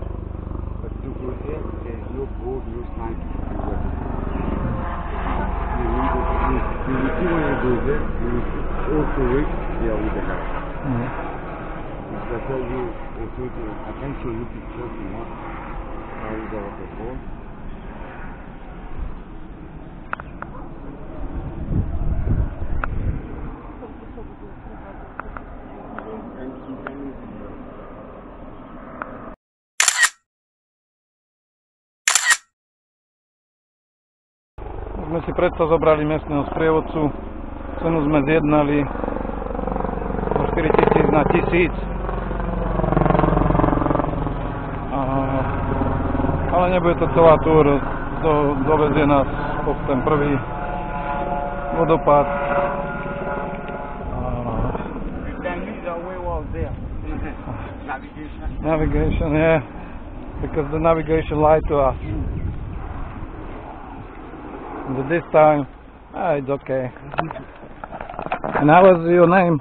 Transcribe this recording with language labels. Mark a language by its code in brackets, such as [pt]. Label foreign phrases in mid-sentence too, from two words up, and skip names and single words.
[en] But to go there, there's no boat, no sign to do waterfall. You will see when you go there, you will see also wait there with the guy. I tell you, also, I can show you pictures if you want. How is the waterfall? [sk] Sme si predsa zobrali miestneho sprievodcu, cenu sme zjednali zo 4000 na 1000. Ale nebude to celá túr, dovezie nás po ten prvý vodopád. [en] Navigation, yeah, because the navigation lied to us. But this time, it's okay. And how was your name?